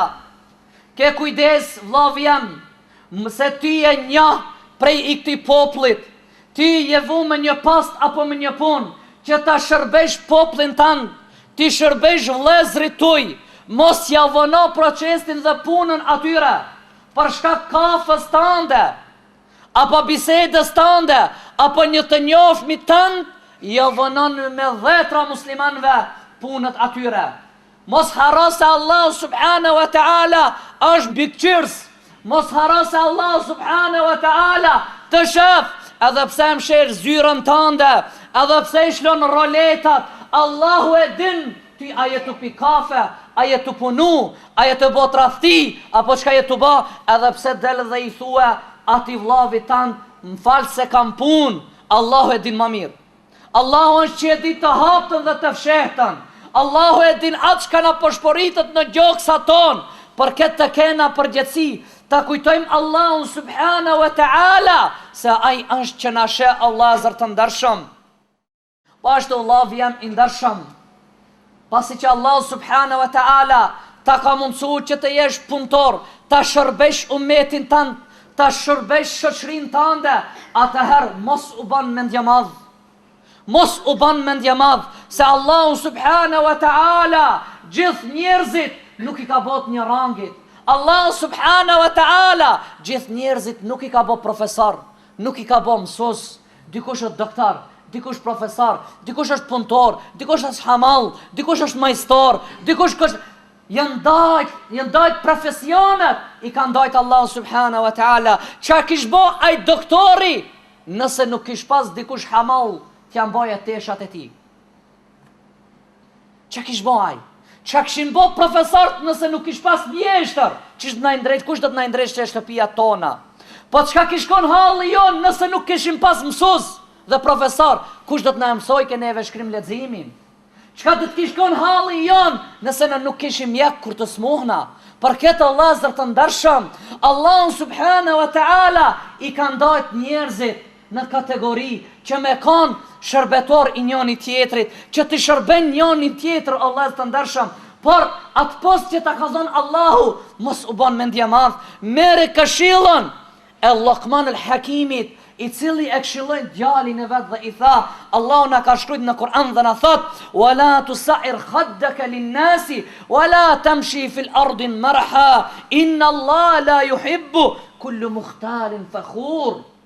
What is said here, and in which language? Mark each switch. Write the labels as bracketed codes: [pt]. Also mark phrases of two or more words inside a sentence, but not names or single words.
[sq] Ke kujdes, vllavi jam, mëse ti je një prej i këtij popullit, ti je vu me një post apo me një punë që ta shërbesh popullin tënd, ti shërbesh vëllezrit tuaj, mos ja vono procesin dhe punën atyre. Për shkak kafës tënde, apo bisedës tënde, apo një të njohshmit tënd, jo vonon me dhjetra muslimanëve punët atyre. Mos harro se Allah [ar] سبحانه وتعالى [sq] është bikqyrs. Mos harro se Allah [ar] سبحانه وتعالى [sq] të shef, edhe pse msher zyrën tënde, edhe pse i shlon roletat, Allahu e din ti a je të pi kafe, a je të punu, a je të bo tradhti, apo çka je të bo, edhe pse del dhe i thue ati vllavi tant, m'fal se kam punë, Allahu e din më mirë. Allahu është që e di të haptën dhe të fshehtën. Allahu e din atë çka na përshporitet në gjoksa tonë, për këtë të kena përgjegjësi, ta kujtojmë Allahun [ar] سبحانه وتعالى, [sq] se ai është që na sheh Allah të ndershëm. Po ashtu vllavi jam i ndershëm, pasi që Allah [ar] سبحانه وتعالى [sq] ta ka mundësu që të jesh punëtor, ta shërbesh ummetin tënd, ta shërbesh shoqërinë tënde, atëherë mos u bën mendje madh. Mos u bën mendje madh, se Allah [ar] سبحانه وتعالى [sq] gjithë njerëzit nuk i ka bot një rangit. Allah [ar] سبحانه وتعالى [sq] gjithë njerëzit nuk i ka bot profesor, nuk i ka bot mësues, dikush është doktor, dikush profesor, dikush është punëtor, dikush është hamal, dikush është majstor, dikush është... Janë dajt profesionet, i kanë dajt Allah [ar] سبحانه وتعالى. [sq] Qa kish bo aj doktori, nëse nuk kish pas dikush hamal, t'ja mbaja teshat e ti. Qa kish bo aj? Qa kishin bo profesort nëse nuk kish pas mjeshtër? Kush do t'na ndrejt që e shtëpia tona? Po qka kish kon halli jon nëse nuk kishim pas mësus dhe profesor? Kush do t'na mësoj ke neve shkrim leximin? Qka do t'kish kon halli jon nëse në nuk kishim mjek kur të smuhna? Për këtë Allah të ndershëm, Allah [ar] سبحانه وتعالى [sq] i ka ndajt njerëzit në kategori që me kanë shërbetor i njëni tjetrit, që të shërben njëni tjetër Allah të ndershëm. Por atë post që ta ka zonë Allahu, mos u bon mendje madh, mere këshillën e Luqman el Hakimit, i cili e këshilloi djalin e vet dhe i tha, Allahu na ka shkruajtur në Kur'an dhe na thot: [ar] "ولا تصعر خدك للناس ولا تمش في الأرض مرحا إن الله لا يحب كل مختال فخور."